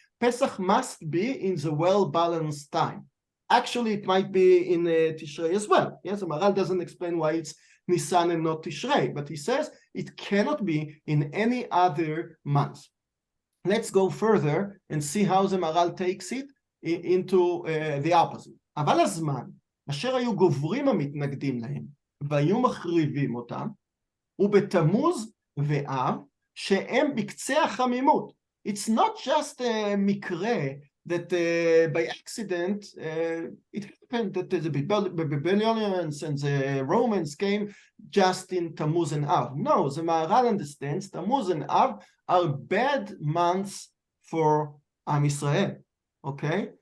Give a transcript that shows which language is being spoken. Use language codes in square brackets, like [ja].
[en] Pesach must be in the well-balanced time. Actually, it might be in Tishrei as well. Yes, the Maharal doesn't explain why it's Nisan and not Tishrei, but he says it cannot be in any other month. Let's go further and see how the Maharal takes it into the opposite. [he] אבל הזמן אשר היו גוברים המתנגדים להם והיו מחריבים אותם, ובתמוז ואב שהם בקצה החמימות. [en] It's not just a [he] מקרה [en] that by accident it happened that the Babylonians and the Romans came just in Tammuz and Av. No, the Maharal understands Tammuz and Av are bad months for Am Yisrael, okay?